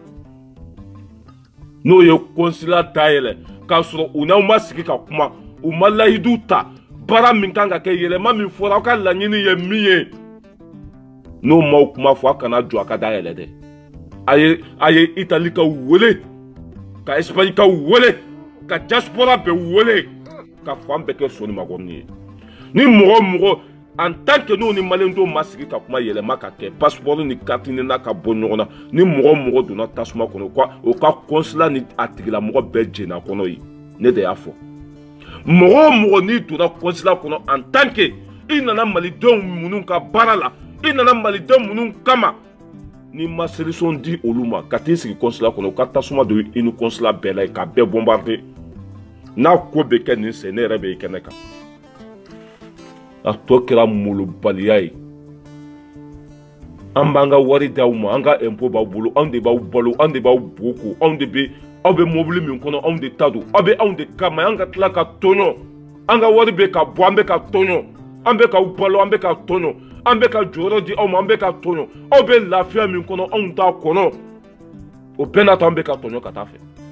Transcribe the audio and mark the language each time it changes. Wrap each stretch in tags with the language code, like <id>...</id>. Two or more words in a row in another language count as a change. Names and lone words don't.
<bm>n'o ye consulat dayɛlɛ k'a sɔrɔ u n'aw ma sigi ka kuma u ma layidu ta baara min kan ka kɛ yɛlɛma min fɔra aw ka laɲini ye min ye n'o m'aw kuma fɔ a kana jɔ a ka dayɛlɛ dɛ a ye Itali ka wele ka Espagne ka wele ka diaspora bɛɛ wele ka fan bɛɛ kɛ soni makɔrɔni ye ni mɔgɔ</bm> <fr>en tant que nous</fr> <bm>ni malien do masigi ka kuma yɛlɛma ka kɛ passeport ni carte ni na ka bɔ ɲɔgɔn na ni mɔgɔ donna tasuma kɔnɔ quoi o ka consulat ni a tigilamɔgɔ bɛɛ jɛnna kɔnɔ ye ne de y'a fɔ mɔgɔ ni donna consulat kɔnɔ</bm> <fr>en tant que</fr> <bm>i nana malidenw minnu ka baara la i nana malidenw minnu kama ni ma solution di olu ma ka t'i sigi consulat kɔnɔ ka tasuma don i ni consulat bɛɛ la ka bɛɛ bombarder n'a ko bɛ kɛ nin sɛ ne yɛrɛ bɛ i kɛnɛ kan a tɔ kɛra molobaliya ye an b'an ka wari d'aw ma an ka impôt b'aw bolo anw de b'aw balo anw de b'aw boko anw de bɛ aw bɛ mobili min kɔnɔ anw de ta don aw bɛ anw de kama an ka tila ka tɔɲɔ an ka wari bɛ ka bɔ an bɛ ka tɔɲɔ an bɛ k'aw balo an bɛ ka tɔɲɔ an bɛ ka jɔyɔrɔ di aw ma an bɛ ka tɔɲɔ aw bɛ lafiya min kɔnɔ anw t'a kɔnɔ o bɛɛ n'a ta an bɛ ka tɔɲɔ ka taa fɛ</bm>